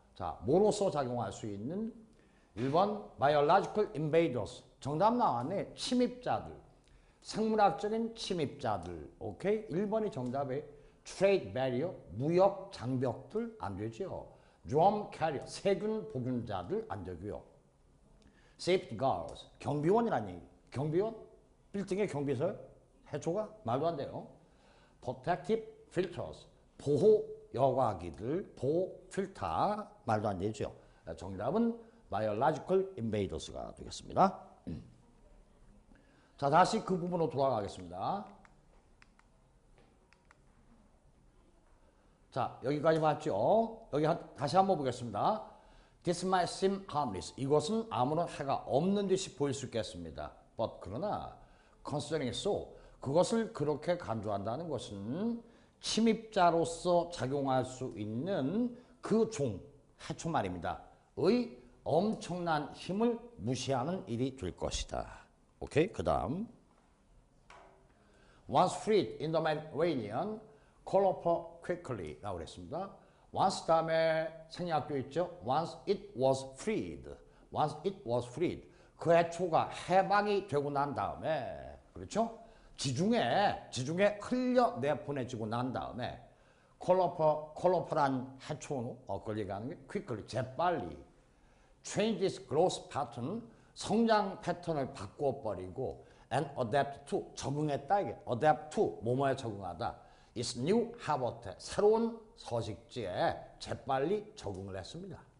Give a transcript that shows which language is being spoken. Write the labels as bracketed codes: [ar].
[ko] 자, 뭐로서 작용할 수 있는 1번 [en] biological invaders. [ko] 정답 나왔네. 침입자들. 생물학적인 침입자들. 오케이? 1번이 정답에 [en] trade barrier, [ko] 무역 장벽들 안 되죠. [en] drum carrier, [ko] 세균 복균자들 안 되고요. [en] safety guards, [ko] 경비원이라니. 경비원? 빌딩의 경비설? 해초가? 말도 안 돼요. [en] protective filters, [ko] 보호 여과기들, 보호 필터. 말도 안 되죠. 정답은 [en] biological invaders [ko] 가 되겠습니다. 자, 다시 그 부분으로 돌아가겠습니다. 자, 여기까지 봤죠? 여기 다시 한번 보겠습니다. [en] This might seem harmless. [ko] 이것은 아무런 해가 없는 듯이 보일 수 있겠습니다. But 그러나 [en] considering it so, [ko] 그것을 그렇게 간주한다는 것은 침입자로서 작용할 수 있는 그 종, 해초 말입니다. 의 엄청난 힘을 무시하는 일이 될 것이다. 오케이? 그 다음 [en] Once freed in the Mediterranean, colloper quickly [ko] 라고 그랬습니다. once 다음에 생략도 있죠. [en] once it was freed. once it was freed. [ko] 그 해초가 해방이 되고 난 다음에 그렇죠? 지중해 흘려내보내지고 난 다음에 colloper란 해초로 그걸 얘기하는 게 quickly 재빨리 [en] changes growth pattern [ko] 성장 패턴을 바꿔버리고 [en] and adapt to [ko] 적응했다 이게 adapt to 뭐뭐에 적응하다 [en] its new habitat [ko] 새로운 서식지에 재빨리 적응을 했습니다.